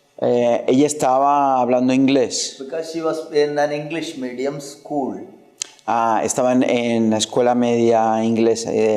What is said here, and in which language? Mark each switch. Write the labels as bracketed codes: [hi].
[es] Ella estaba hablando inglés. [en] because she was in an English medium school. [es] Estaba en la escuela media inglesa.